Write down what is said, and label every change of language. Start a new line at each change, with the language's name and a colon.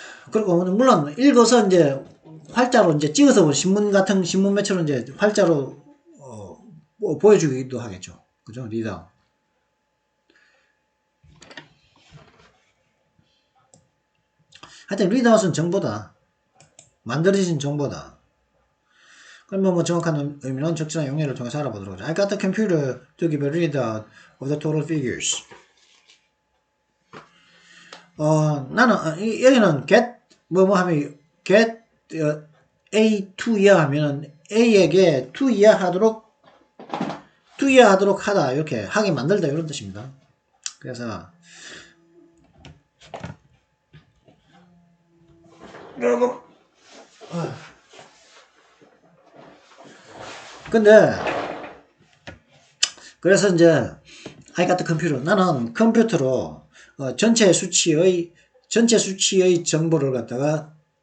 Korean: 그리고 물론 읽어서 이제 활자로 이제 찍어서 신문 같은 신문 매체로 이제 활자로 보여주기도 하겠죠. 그죠? 리드아웃. 하여튼 리드아웃은 정보다. 만들어진 정보다. 그러면 뭐 정확한 의미는 적절한 용례를 통해서 알아보도록 하죠.
English: I got the computer to give a readout of the total figures.
Korean: 나는 여기는 get 하면 get A to 이하 하면은 A에게 to 이하하도록 하다 이렇게 하게 만들다 이런 뜻입니다. 그래서 근데 그래서 이제
English: I got the computer
Korean: 나는 컴퓨터로 전체 수치의 정보를 갖다가